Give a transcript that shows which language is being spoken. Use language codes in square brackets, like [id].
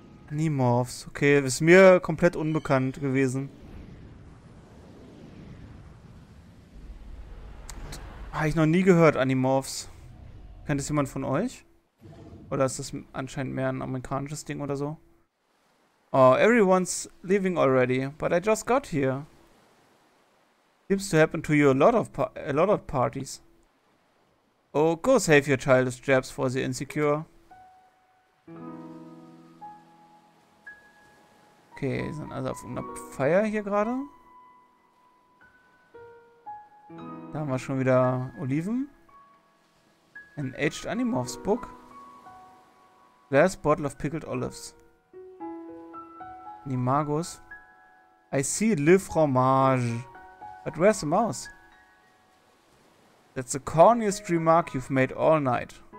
[de] Animorphs. Okay, ist mir komplett unbekannt gewesen. Habe ich noch nie gehört, Animorphs. Kennt das jemand von euch? Oder ist das anscheinend mehr ein amerikanisches Ding oder so? [en] Oh, everyone's leaving already, but I just got here. Seems to happen to you a lot of parties. Oh, go save your childish jabs for the insecure. [de] Okay, sind also auf einer Feier hier gerade. Da haben wir schon wieder Oliven. [en] An aged Animorphs book. Glass bottle of pickled olives. Animagus. I see [fr] le fromage. [en] But where's the mouse? That's the corniest remark you've made all night.